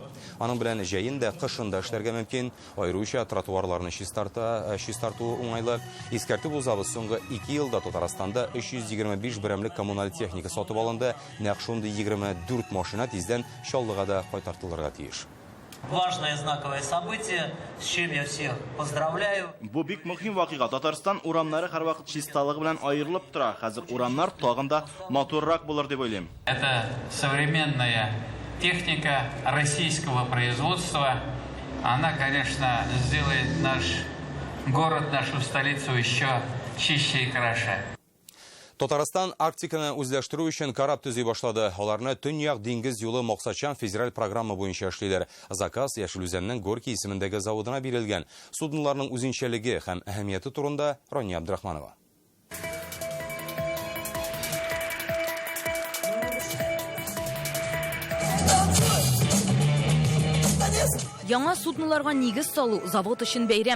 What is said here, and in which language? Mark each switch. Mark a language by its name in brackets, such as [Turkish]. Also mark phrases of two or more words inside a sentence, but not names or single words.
[Tatar] Аның белән җәен дә, кышын да эшләргә мөмкин. Аеруча тротуарларны чистарту уңайлы. Искәртеп узабыз, соңгы 2 елда Татарстанда 325 берәмлек коммуналь техника сатып алынды. Нәкъ шундый 24 машина тиздән Чаллыга да кайтартылырга тиеш. [Russian] Важное знаковое событие, с чем я всех поздравляю. [Tatar] Бу бик мөһим вакыйга. Татарстан урамнары һәрвакыт чисталыгы белән аерылып тора. Хәзер урамнар тагын да матуррак булыр дип уйлыйм. [Russian] Это современная техника российского производства, она, конечно, сделает наш город, нашу столицу еще чище и краше. [Tatar] Татарстан Арктиканы үзләштерү өчен карап төзи башлады. Аларны Төньяк диңгез юлы максатчан федераль программа буенча эшлиләр. Заказ Яшел Үзәннең Горький исемендәге заводына бирелгән. Судноларның үзенчәлеге һәм әһәмияте турында Рания Абдрахманова. Яңа судноларга нигез салу завод өчен бәйрәм.